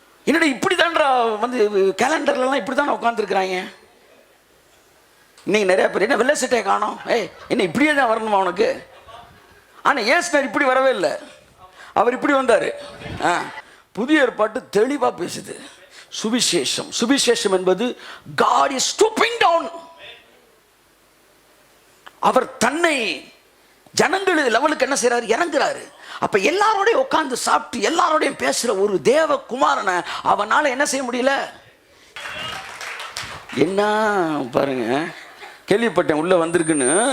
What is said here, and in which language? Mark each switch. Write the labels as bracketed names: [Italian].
[Tamil] என்னடா இப்படி தான்டா வந்து கேலண்டர்லாம் இப்படி தானே உட்காந்துருக்குறாங்க. இன்னைக்கு நிறைய பேர் என்ன வெள்ளை சட்டையை காணோம், என்ன இப்படியே தான் வரணுமா உனக்கு? ஆனால் ஏசுனார் இப்படி வரவே இல்லை, அவர் இப்படி வந்தார். புதிய ஏற்பாட்டு தெளிவாக பேசுது. சுவிசேஷம், சுவிசேஷம் என்பது [English] God is stooping down. [Tamil] அவர் தன்னை ஜனங்கள் லெவலுக்கு என்ன செய்யறாரு? இறங்குறாரு. அப்ப எல்லாரோடையும் உட்கார்ந்து சாப்பிட்டு எல்லாரோடையும் பேசுற ஒரு தேவ குமாரனை அவனால என்ன செய்ய முடியல? என்ன பாருங்க, கேள்விப்பட்டேன் உள்ள வந்திருக்குன்னு.